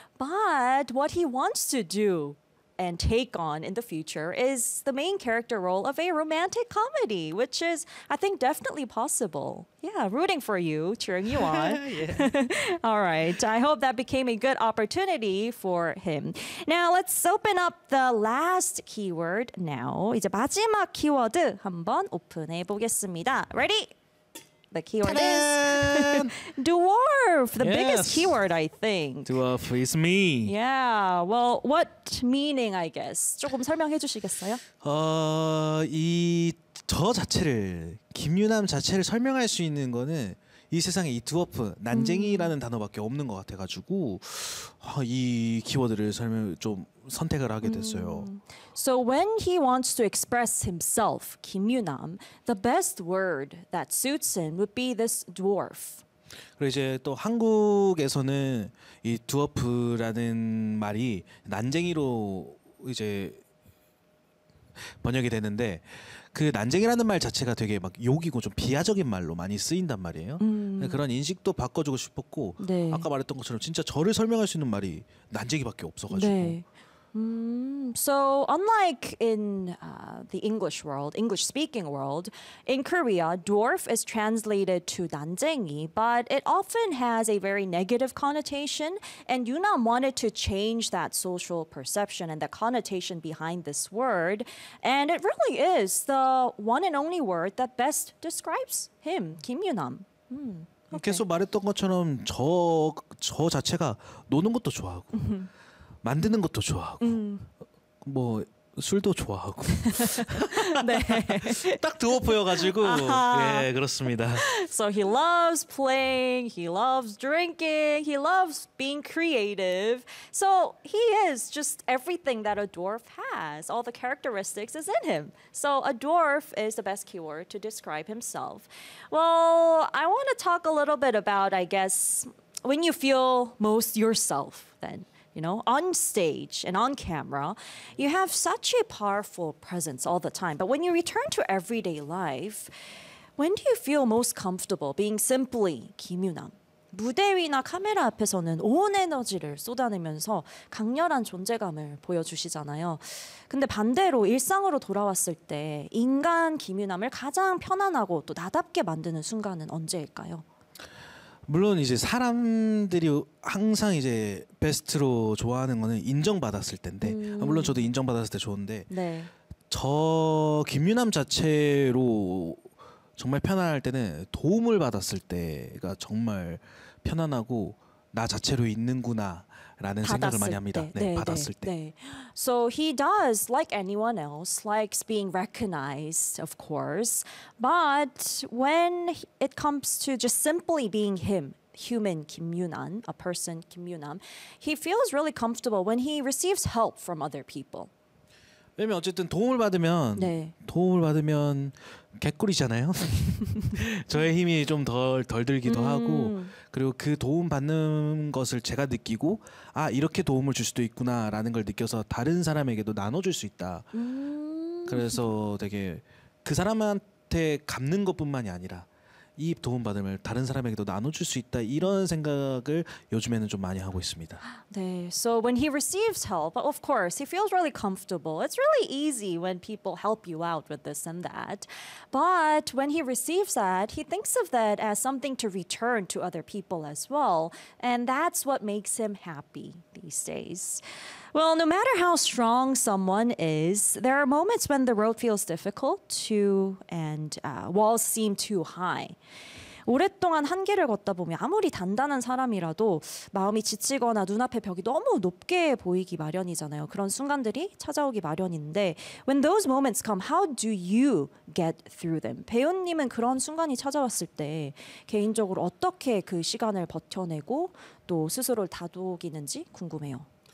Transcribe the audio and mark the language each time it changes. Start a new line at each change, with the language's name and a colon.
English: But what he wants to do and take on in the future is the main character role of a romantic comedy, which is, I think, definitely possible. Yeah, rooting for you, cheering you on. All right, I hope that became a good opportunity for him. Now, let's open up the last keyword now.
Korean: 이제 마지막 키워드 한번 오픈해 보겠습니다.
English: Ready? The keyword is dwarf, the biggest keyword, I think. Dwarf is me. Yeah, well, what meaning, I guess?
Korean: 조금 설명해 주시겠어요? 이 저 자체를, 김유남 자체를 설명할 수 있는 거는 이 세상에 이 드워프, 난쟁이라는 단어밖에 없는 것 같아가지고 이 키워드를 설명 좀 선택을 하게 됐어요.
English: So when he wants to express himself, 김유남, the best word that suits him would be this dwarf.
Korean: 그리고 이제 또 한국에서는 이 드워프라는 말이 난쟁이로 이제 번역이 되는데 그 난쟁이라는 말 자체가 되게 막 욕이고 좀 비하적인 말로 많이 쓰인단 말이에요. 그런 인식도 바꿔주고 싶었고 네. 아까 말했던 것처럼 진짜 저를 설명할 수 있는 말이 난쟁이밖에 없어가지고. 네.
English: So unlike in the English world, English speaking world, in Korea, dwarf is translated to 난쟁이, but it often has a very negative connotation, and Yunnam wanted to change that social perception and the connotation behind this word, and it really is the one and only word that best describes him, Kim Yunnam. Mm. Okay.
Korean: 계속 말했던 것처럼 저 자체가 노는 것도 좋아하고 만드는 것도 좋아하고 뭐 술도 좋아하고 네. 딱 드워프여가지고 예 그렇습니다.
English: So he loves playing, he loves drinking, he loves being creative. So he is just everything that a dwarf has. All the characteristics is in him. So a dwarf is the best keyword to describe himself. Well, I want to talk a little bit about, I guess, when you feel most yourself then. You know, on stage and on camera, you have such a powerful presence all the time. But when you return to everyday life, when do you feel most comfortable being simply Kim Yunnam?
Korean: 무대 위나 카메라 앞에서는 온 에너지를 쏟아내면서 강렬한 존재감을 보여주시잖아요. 근데 반대로 일상으로 돌아왔을 때 인간 Kim Yunnam을 가장 편안하고 또 나답게 만드는 순간은 언제일까요? 물론 이제 사람들이 항상 이제 베스트로 좋아하는 거는 인정받았을 텐데 물론 저도 인정받았을 때 좋은데 네. 저 김유남 자체로 정말 편안할 때는 도움을 받았을 때가 정말 편안하고 나 자체로 있는구나 라는 생각을 많이 합니다. 때. 네, 네, 받았을 네. 때. 네.
English: So he does like anyone else, likes being recognized, of course. But when it comes to just simply being him, human Kim Yunnam, a person Kim Yunnam, he feels really comfortable when he receives help from other people.
Korean: 왜냐면 어쨌든 도움을 받으면 네. 도움을 받으면 개꿀이잖아요. 저의 힘이 좀 덜 들기도 하고 그리고 그 도움 받는 것을 제가 느끼고 아 이렇게 도움을 줄 수도 있구나라는 걸 느껴서 다른 사람에게도 나눠줄 수 있다. 그래서 되게 그 사람한테 갚는 것뿐만이 아니라 이 도움받음을 다른 사람에게도 나눠줄 수 있다 이런 생각을 요즘에는 좀 많이 하고 있습니다. 네,
English: so when he receives help, of course, he feels really comfortable. It's really easy when people help you out with this and that. But when he receives that, he thinks of that as something to return to other people as well. And that's what makes him happy these days. Well, no matter how strong someone is, there are moments when the road feels difficult too, and walls seem too high.
Korean: 오랫동안 한 길을 걷다 보면 아무리 단단한 사람이라도 마음이 지치거나 눈앞에 벽이 너무 높게 보이기 마련이잖아요. 그런 순간들이 찾아오기 마련인데
English: When those moments come, how do you get through them?
Korean: 배우님은 그런 순간이 찾아왔을 때 개인적으로 어떻게 그 시간을 버텨내고 또 스스로를 다독이는지 궁금해요.